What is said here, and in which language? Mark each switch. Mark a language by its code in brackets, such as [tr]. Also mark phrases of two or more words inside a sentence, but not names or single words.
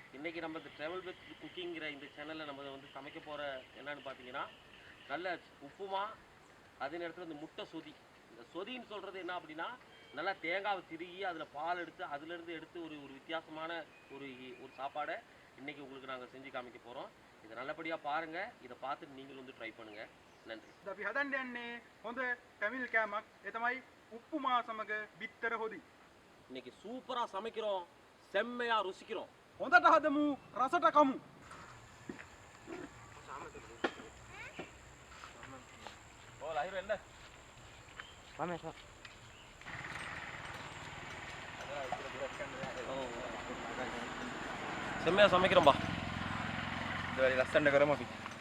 [ta] இன்றைக்கி நம்ம இந்த ட்ராவல் வித் குக்கிங்கிற இந்த சேனலில் நம்ம வந்து சமைக்க போகிற என்னென்னு பார்த்தீங்கன்னா, நல்ல உப்புமா, அதே நேரத்தில் இந்த முட்டை சொதி. இந்த சொதின்னு சொல்கிறது என்ன அப்படின்னா, நல்லா தேங்காவை திருகி அதில் பால் எடுத்து அதுலேருந்து எடுத்து ஒரு ஒரு வித்தியாசமான ஒரு ஒரு சாப்பாடை இன்றைக்கி உங்களுக்கு நாங்கள் செஞ்சு காமிக்க போகிறோம். இதை நல்லபடியாக பாருங்கள். இதை பார்த்துட்டு நீங்களும் வந்து ட்ரை பண்ணுங்கள். நன்றி. [si] අපි හදන්න යන්නේ හොඳ ටැමිල් කෑමක්. ඒ තමයි උප්පුමා සමග බිත්තර හොදි. [ta] இன்னைக்கு சூப்பராக சமைக்கிறோம், செம்மையாக ருசிக்கிறோம். [si] හොඳට හදමු, රසට කමු. [ta] ஓ லைவ் என்ன வாமேஷா செம்மையாக சமைக்கிறோம்பா. இந்த வரை ரசண்ட கரமா பி